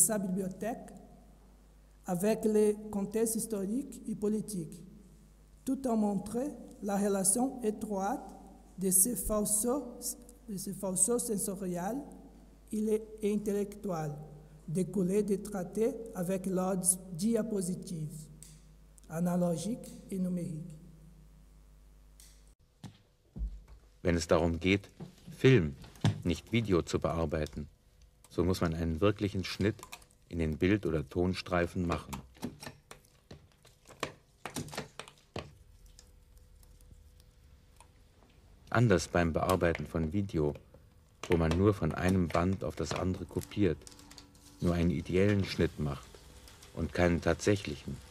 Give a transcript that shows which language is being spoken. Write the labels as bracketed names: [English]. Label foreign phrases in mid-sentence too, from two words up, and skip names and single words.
[French] sa bibliothèque, avec les contextes historiques et politiques, tout en montrant la relation étroite de ces faisceaux sensoriels et intellectuels, découlés des traités avec leurs diapositives, analogiques et numériques. [German] Wenn es darum geht, Film, nicht Video zu bearbeiten, so muss man einen wirklichen Schnitt in den Bild- oder Tonstreifen machen. Anders beim Bearbeiten von Video, wo man nur von einem Band auf das andere kopiert, nur einen ideellen Schnitt macht und keinen tatsächlichen.